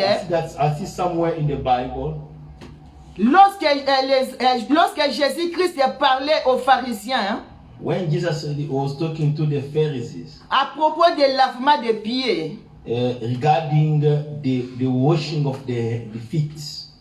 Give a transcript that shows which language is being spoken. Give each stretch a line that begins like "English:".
English: I see somewhere in the Bible.
French: Lorsque Jésus-Christ parlait aux pharisiens,
English: when Jesus was talking to the Pharisees,
French: à propos de lavement des pieds,
English: regarding the washing of the feet.